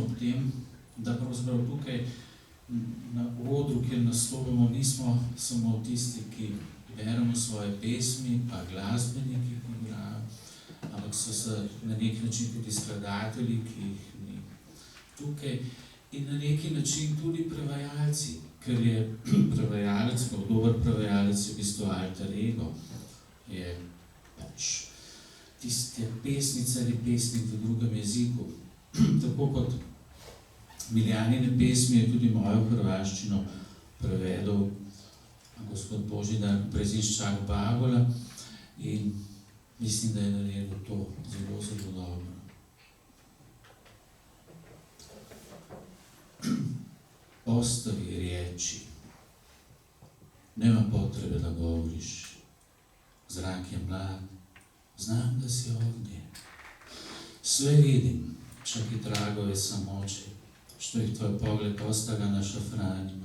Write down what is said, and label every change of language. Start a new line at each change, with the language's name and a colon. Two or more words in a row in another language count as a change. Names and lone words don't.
Slovenian: ob tem, da pravzaprav tukaj na odru, kjer nastopamo, nismo samo tisti, ki beremo svoje pesmi, pa glasbeniki, ki igrajo, ampak so se na nek način tudi skladatelji, ki jih ni tukaj, in na neki način tudi prevajalci, ker je prevajalec, pa dober prevajalec je v bistvu
Latin: alter ego,
Slovenian: je pač tisti pesnica ali pesnik v drugem jeziku. Tako kot Miljanine pesmi je tudi mojo hrvaščino prevedel gospod Božidar Preziščak Bagola in mislim, da je naredil to zelo, zelo dobro.
Croatian: Ostavi riječi. Nema potrebe da govoriš. Zrak je mlad. Znam da si ovdje. Sve vidim, čak i tragove samoće, što ih tvoj pogled ostavlja na šafranima.